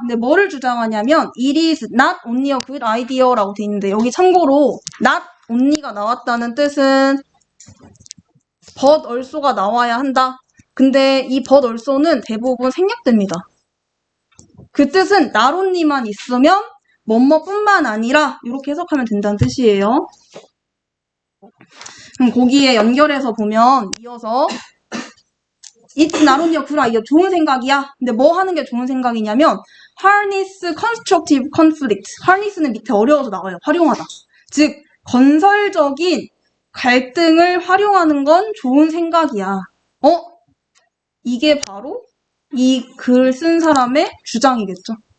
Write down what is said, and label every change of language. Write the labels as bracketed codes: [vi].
[ko] 근데 뭐를 주장하냐면 [en] it is not only a good idea [ko] 라고 돼 있는데 여기 참고로 not only가 나왔다는 뜻은 but also가 나와야 한다. 근데 이 but also는 대부분 생략됩니다. 그 뜻은 not only만 있으면 뭐뭐뿐만 아니라 이렇게 해석하면 된다는 뜻이에요. 그럼 거기에 연결해서 보면 이어서 [en] It's not only a good idea. [ko] 좋은 생각이야. 근데 뭐 하는 게 좋은 생각이냐면 [en] harness constructive conflict. [ko] harness는 밑에 어려워서 나와요. 활용하다. 즉 건설적인 갈등을 활용하는 건 좋은 생각이야. 이게 바로 이 글 쓴 사람의 주장이겠죠.